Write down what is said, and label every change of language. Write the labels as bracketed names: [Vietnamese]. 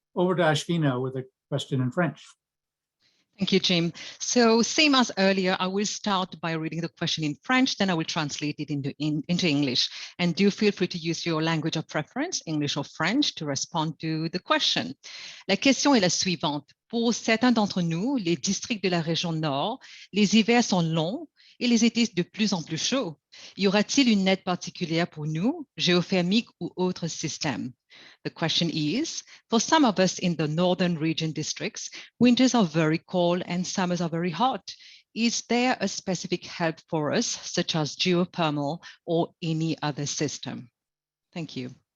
[English] Over to Ashvina with a question in French. Thank you, Jim. So same as earlier, I will start by reading the question in French, then I will translate it into English. And do feel free to use your language of preference, English or French, to respond to the question. [French] La question est la suivante. Pour certains d'entre nous, les districts de la région nord, les hivers sont longs et les étés de plus en plus chauds. Y aura-t-il une aide particulière pour nous, géothermique ou autre système? [English] The question is, for some of us in the northern region districts, winters are very cold and summers are very hot. Is there a specific help for us, such as geothermal or any other system? Thank you.